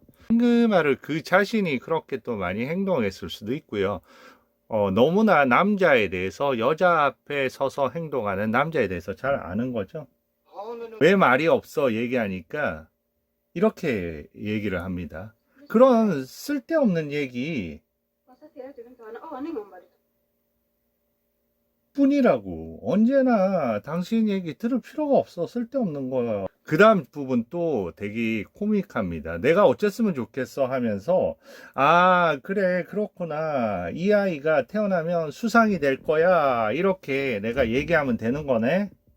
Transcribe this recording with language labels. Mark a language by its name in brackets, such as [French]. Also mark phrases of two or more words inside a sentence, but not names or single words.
[Korean] 잉그마르 그 자신이 그렇게 또 많이 행동했을 수도 있고요. 너무나 남자에 대해서, 여자 앞에 서서 행동하는 남자에 대해서 잘 아는 거죠. 왜 말이 없어 얘기하니까 이렇게 얘기를 합니다. 그런 쓸데없는 얘기 [Swedish] Konstaterar att du inte har en aning om vad du [Korean] 뿐이라고. 언제나 당신 얘기 들을 필요가 없어. 쓸데없는 거야. 그 다음 부분 또 되게 코믹합니다. 내가 어쨌으면 좋겠어 하면서, 아, 그래, 그렇구나. 이 아이가 태어나면 수상이 될 거야. 이렇게 내가 얘기하면 되는 거네.